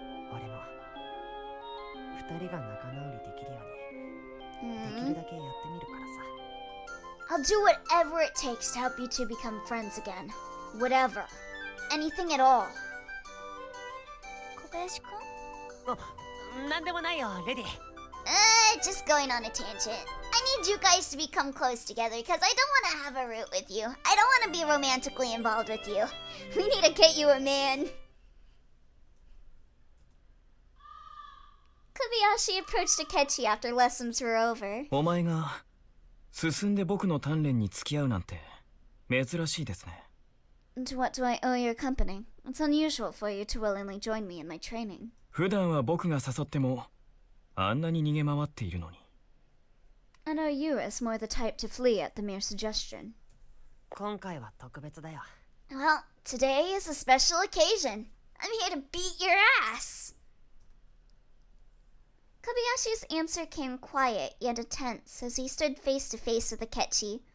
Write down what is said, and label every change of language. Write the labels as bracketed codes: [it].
[ja] 俺も二人が仲直りできるようにできるだけやってみるからさ。 [en] I'll do whatever it takes to help you two become friends again. Whatever. Anything at all. [ja] 小林くんなんでもないよレディ。 [en] Just going on a tangent. I need you guys to become close together because I don't want to have a root with you. I don't want to be romantically involved with you. We need to get you a man. Kobayashi approached Akechi after lessons were over. [ja] お前が進んで僕の鍛錬に付き合うなんて珍しいですね。 [en] To what do I owe your company? It's unusual for you to willingly join me in my training. [ja] 普段は僕が誘ってもあんなに逃げ回っているのに。 [en] I know you as more the type to flee at the mere suggestion. [ja] 今回は特別だよ。 [en] Well, today is a special occasion. I'm here to beat your ass. Kobayashi's answer came quiet yet intense as he stood face to face with Akechi.